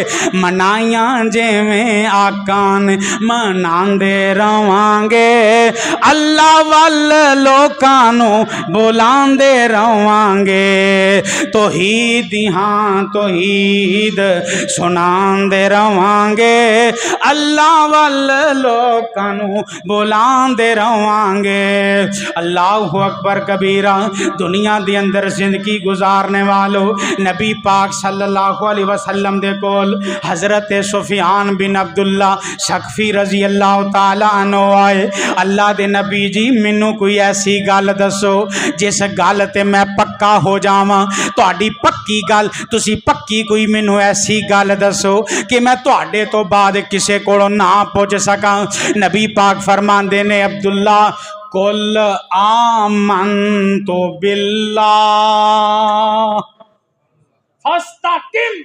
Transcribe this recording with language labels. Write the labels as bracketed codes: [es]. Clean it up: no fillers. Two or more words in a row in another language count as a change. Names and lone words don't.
[pa] منایا جیویں آقا نے مناندے رہواں گے، اللہ ول لوکاں نوں بلاندے رہواں گے. توحید ہاں توحید سناندے رہواں گے، اللہ ول لوکاں نوں بلاندے رہواں گے. [ar] الله أكبر كبيرا. [pa] دنیا دے اندر زندگی گزارنے والو، نبی پاک [ar] صلى الله عليه وسلم [pa] دے کول حضرت سفیان بن عبداللہ ثقفی [ar] رضي الله تعالى عنه [pa] آئے. اللہ دے نبی جی مینوں کوئی ایسی گل دسو جس گل تے میں پکا ہو جاواں، تہاڈی پکی گل، تسی پکی کوئی مینوں ایسی گل دسو کہ میں تہاڈے تو بعد کسے کولوں نہ پچھ سکاں. نبی پاک فرماندے نے، عبداللہ [ar] قل آمنت بالله فاستقم.